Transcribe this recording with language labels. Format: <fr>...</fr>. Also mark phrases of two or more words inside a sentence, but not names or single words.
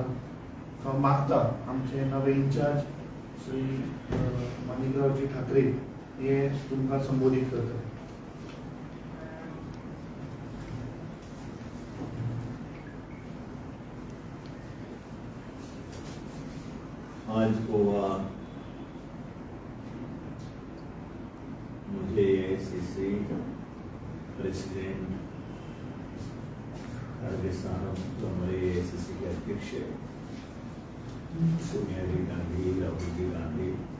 <kok>सो मागता आमचे नवे इंचार्ज श्री माणिकरावजी ठाकरे हे तुमकां संबोधीत करता।</kok> <hi>आज गोवा मुझे AICC प्रेसिडेंट खड़गे साहब जो हमारे AICC के अध्यक्ष है सोनिया जी गांधी, राहुल जी गांधी,</hi>